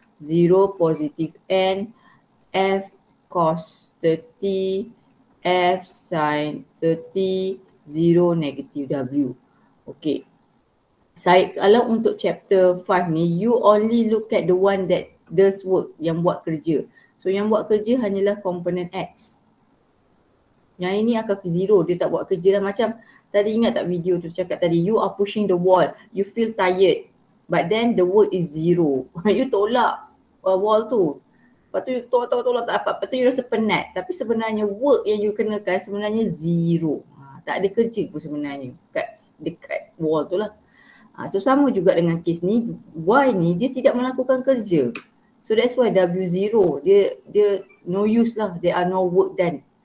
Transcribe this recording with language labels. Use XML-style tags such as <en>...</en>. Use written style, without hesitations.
<en>0 positive N, F cos 30, F sin 30, 0 negative W. Okay.</en> <ms>Kalau untuk chapter 5 ni,</ms> <en>you only look at the one that does work,</en> <ms>yang buat kerja. So yang buat kerja hanyalah komponen X. Yang ini akan ke 0, dia tak buat kerja dah. Macam tadi ingat tak video tu cakap tadi,</ms> <en>you are pushing the wall, you feel tired, but then the work is 0.</en> <ms>You tolak wall tu. Lepas tu you tolak tak dapat, lepas tu you rasa penat. Tapi sebenarnya work yang you kenakan sebenarnya 0. Tak ada kerja pun sebenarnya dekat wall tu lah. So sama juga dengan case ni, Y ni dia tidak melakukan kerja.</ms> <en>So that's why W0, dia no use lah, there are no work done.</en>